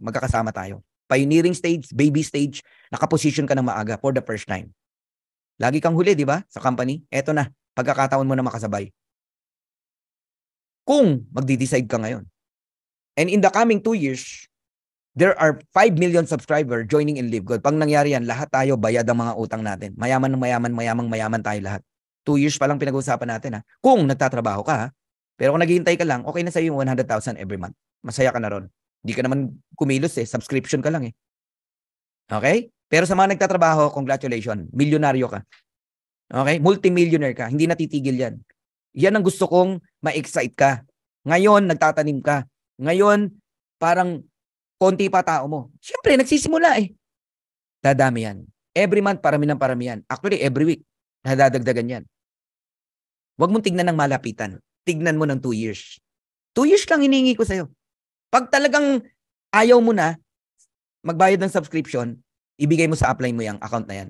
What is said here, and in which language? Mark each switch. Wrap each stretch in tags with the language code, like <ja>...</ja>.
<tl>Magkakasama tayo. Pioneering stage, baby stage, nakaposition ka ng maaga</tl> <en>for the first time.</en> <tl>Lagi kang huli, di ba? Sa company. Eto na, pagkakataon mo na makasabay. Kung magdi-decide ka ngayon.</tl> <en>And in the coming 2 years, there are 5 million subscribers joining in LiveGood.</en> <tl>Pag nangyari yan, lahat tayo bayad ang mga utang natin. Mayaman tayo lahat. 2 years pa lang pinag-uusapan natin ha. Kung nagtatrabaho ka ha. Pero kung naghihintay ka lang, okay na sa'yo yung 100,000 every month. Masaya ka na ron. Hindi ka naman kumilos eh. Subscription ka lang eh. Okay? Pero sa mga nagtatrabaho, congratulations. Milyonaryo ka. Okay? Multimillionaire ka. Hindi natitigil yan. Yan ang gusto kong ma-excite ka. Ngayon, nagtatanim ka. Ngayon, parang konti pa tao mo. Siyempre, nagsisimula eh. Dadami yan. Every month, parami ng parami yan.</tl> <en>Actually, every week,</en> <tl>nadadagdagan yan. Huwag mong tignan ng malapitan. Tignan mo ng 2 years. 2 years lang hinihingi ko sa'yo. Pag talagang ayaw mo na magbayad ng subscription, ibigay mo sa upline mo yung account na yan.</tl>